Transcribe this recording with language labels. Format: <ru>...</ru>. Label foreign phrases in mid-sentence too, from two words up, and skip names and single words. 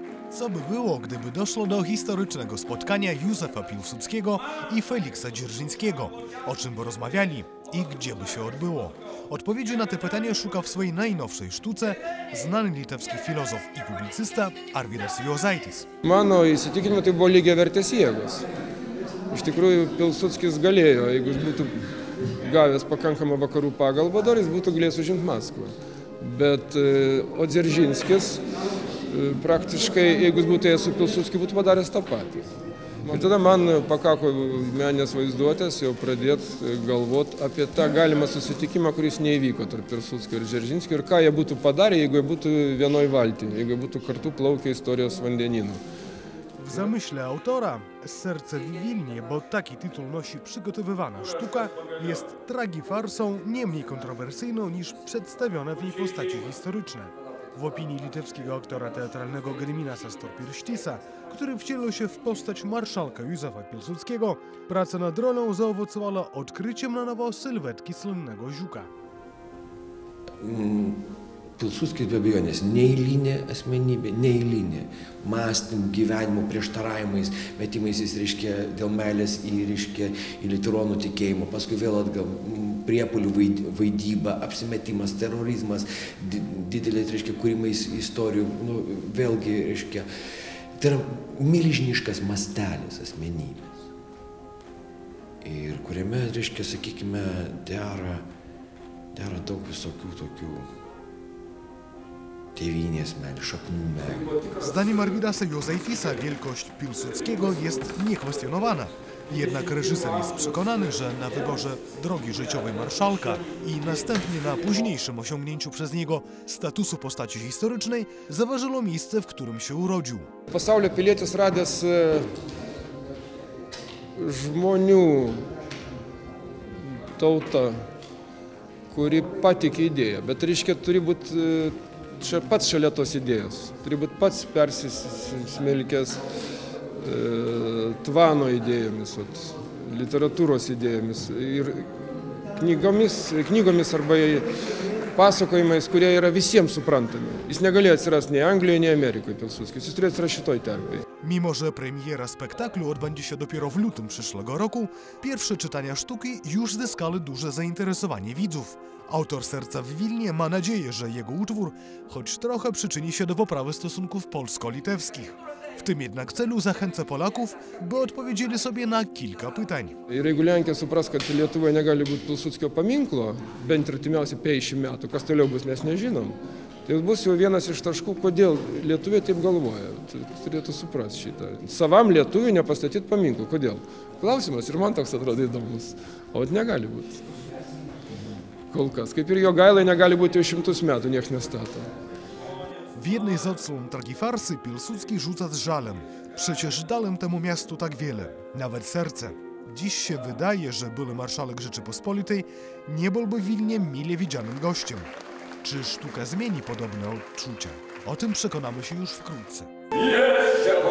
<pl>Co by było, gdyby doszło do historycznego spotkania Józefa Piłsudskiego i Feliksa Dzierżyńskiego? O czym by rozmawiali i gdzie by się odbyło? Odpowiedzi na te pytania szuka w swojej najnowszej sztuce znany litewski filozof i publicysta Arvydas Juozaitis.</pl> <lt>Mano įsitikinimu, tai buvo lygiavertės jėgos. Iš tikrųjų, Pilsudskis galėjo, jeigu jis būtų gavęs pakankamą vakarų pagalbą, dar jis būtų galėjęs užimti Maskvą. Bet o Dzeržinskis praktiškai, jeigu jis būtų ėjęs su Pilsudskiu, būtų padaręs tą patį. Ir tada man pakako meninės vaizduotės jau pradėti galvoti apie tą galimą susitikimą, kuris neįvyko tarp Pilsudskio ir Dzeržinskio, ir ką jie būtų padarę, jeigu jie būtų vienoj valty, jeigu jie būtų kartu plaukę istorijos vandenynu.</lt> <pl>W zamyśle autora Serce w Wilnie, bo taki tytuł nosi przygotowywana sztuka, jest tragifarsą nie mniej kontrowersyjną niż przedstawione w niej postaci historyczne. W opinii litewskiego aktora teatralnego Gediminasa Storpirštisa, który wcielił się w postać marszałka Józefa Piłsudskiego, praca nad rolą zaowocowała odkryciem na nowo sylwetki słynnego Žiuka.</pl> <lt>Pilsudskis be abejonės neeilinė asmenybė, neeilinė, mąstym, gyvenimo prieštaravimais, metimais reiškia dėl meilės į liuteronų tikėjimo, paskui vėl atgal priepuolių vaidyba, apsimetimas, terorizmas, didelės reiškia kūrimais istorijų, vėlgi reiškia, tai yra milžiniškas mastelis asmenybės. Ir kuriame, reiškia, sakykime, dera daug visokių tokių tėvynės meilės, szaknų meilės.</lt> <pl>Zdaniem Arvydasa Juozaitisa wielkość Piłsudskiego jest niekwestionowana. Jednak reżyser jest przekonany, że na wyborze drogi życiowej marszałka i następnie na późniejszym osiągnięciu przez niego statusu postaci historycznej zaważyło miejsce, w którym się urodził.</pl> <lt>Pasaulio pilietis radęs žmonių tautą, kuri patikė idėją, bet reiškia turi būti pats šalia tos idėjos, turi būti pats persismelkęs tvano idėjomis, literatūros idėjomis ir knygomis arba pasakojimais, kurie yra visiems suprantami. Jis negalėjo atsirasti nei Anglijoje, nei Amerikoje, Pilsudskis. Jis turėjo atsirasti šitoj terpėj.</lt> <pl>Mimo że premiera spektaklu odbędzie się dopiero w lutym przyszłego roku, pierwsze czytania sztuki już zyskały duże zainteresowanie widzów. Autor Serca w Wilnie ma nadzieję, że jego utwór choć trochę przyczyni się do poprawy stosunków polsko-litewskich. W tym jednak celu zachęca Polaków, by odpowiedzieli sobie na kilka pytań.</pl> <lt>Ir jeigu Lenkija supras, kad Lietuvoje negali būti Pilsudskio paminklo, bent artimiausiai 50 metų, kas toliau bus, mes nežinom, tai bus jau vienas iš taškų, kodėl lietuviai taip galvoja. Turėtų suprasti šitą. Savam lietuviui nepastatyti paminklų. Kodėl? Klausimas ir man toks atrodo įdomus. O negali būti. Kol kas. Kaip ir Jogailai negali būti jau 100 metų, nieks nestato.</lt> <pl>W jednej z odsłon tragifarsy Piłsudski rzuca z żalem. Przecież dałem temu miastu tak wiele, nawet serce. Dziś się wydaje, że były marszałek Rzeczypospolitej nie byłby w Wilnie mile widzianym gościem. Czy sztuka zmieni podobne odczucia? O tym przekonamy się już wkrótce.</pl>